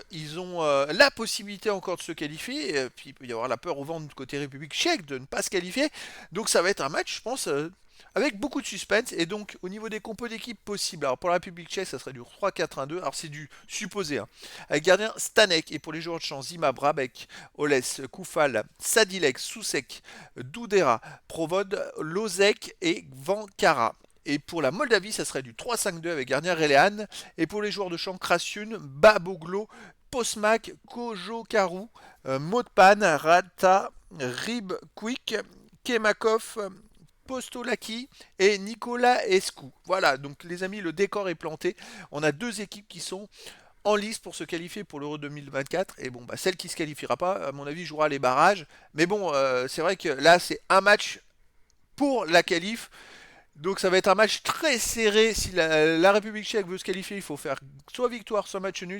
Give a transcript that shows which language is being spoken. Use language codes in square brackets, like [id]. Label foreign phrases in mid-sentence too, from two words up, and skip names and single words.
[fr] Ils ont la possibilité encore de se qualifier. Et puis il peut y avoir la peur au ventre du côté République tchèque de ne pas se qualifier. Donc ça va être un match, je pense, avec beaucoup de suspense. Et donc au niveau des compos d'équipe possibles, alors pour la République tchèque, ça serait du 3-4-1-2. Alors c'est du supposé, hein. Avec gardien Stanek et pour les joueurs de champ, Zima, Brabek, Oles, Koufal, Sadilek, Sousek, Doudera, Provod, Lozek et Vankara. Et pour la Moldavie, ça serait du 3-5-2 avec gardien Relehan. Et pour les joueurs de champ, Krasun, Baboglo, Posmak, Kojokaru, Modpan, Rata, Rib Quick, Kemakov, Postolaki et Nicolas Escu. Voilà, donc les amis, le décor est planté. On a deux équipes qui sont en lice pour se qualifier pour l'Euro 2024. Et bon, celle qui se qualifiera pas, à mon avis, jouera les barrages. Mais bon, c'est vrai que là, c'est un match pour la qualif. Donc ça va être un match très serré. Si la République tchèque veut se qualifier, il faut faire soit victoire, soit match nul.